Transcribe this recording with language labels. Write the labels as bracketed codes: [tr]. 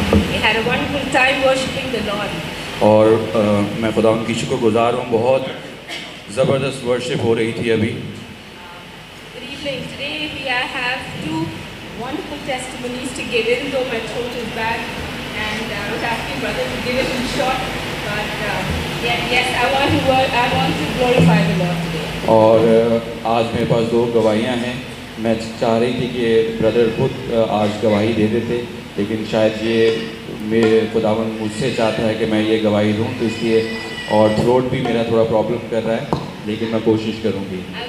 [en] We had a wonderful time worshiping the Lord. [hi] और मैं खुदा उनकी शुक्रगुजार हूँ, बहुत ज़बरदस्त वर्शिप हो रही थी अभी। [en] Good evening. Today we have two wonderful testimonies to give, even though my throat is bad, and I was asking brother to give it in short, but yes, I want to glorify the Lord today. [hi] और आज मेरे पास दो गवाहियाँ हैं। मैं चाह रही थी कि ब्रदर खुद आज गवाही दे देते, लेकिन शायद ये मेरे खुदावन मुझसे चाहता है कि मैं ये गवाही दूँ, तो इसलिए, और थ्रोट भी मेरा थोड़ा प्रॉब्लम कर रहा है, लेकिन मैं कोशिश करूँगी।